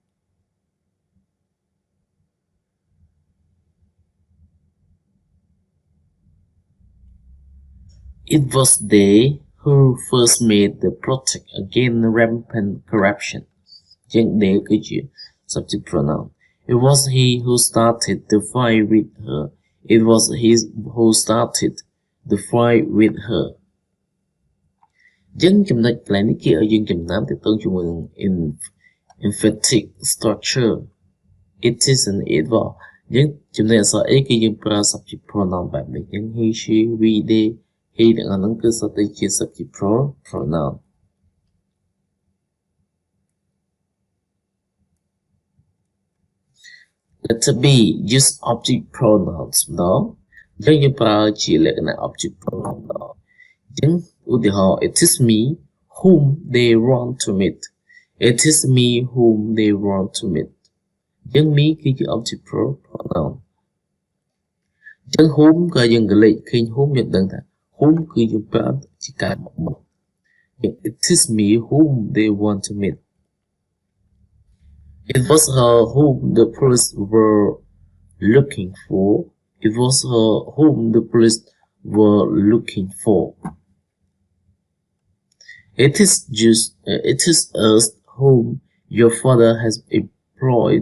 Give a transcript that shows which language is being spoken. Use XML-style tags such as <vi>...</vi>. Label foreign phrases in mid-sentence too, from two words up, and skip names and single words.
<en>It was they who first made the protest against rampant corruption.</en> <km>Riêng they គឺជា</km> <en>subject pronoun. It was he who started the fight with her. It was he who started the fight with her.</en> <km>យើងចំណុចកន្លែងនេះគេឲ្យយើងចំណាំទៅជាមួយនឹង</km> <en>emphatic structure. It is and it was.</en> <km>យើងចំណុចអក្សរ A គឺយើងប្រើ</km> <en>subject pronoun</en> <km>បែបនេះ យើង</km> <en>he she we they he</en> <km>ទាំងអស់ហ្នឹងគឺសុទ្ធតែជា</km> <en>subject pronoun. Letter B, use object pronouns</en> <km>ម្ដងយើងប្រើជាលក្ខណៈ</km> <en>object pronoun</en> <km>ម្ដងចឹងឧទាហរណ៍</km> <en>it is me whom they want to meet. It is me whom they want to meet.</en> <km>ចឹង me គឺជា object pronoun. ចឹង whom ក៏យើងកលេចឃើញ whom យើងដឹងថា whom គឺយើងប្រើជាការមក</km> <en>it is me whom they want to meet. It was her whom the police were looking for. It was her whom the police were looking for. It is us whom your father has employed.</en>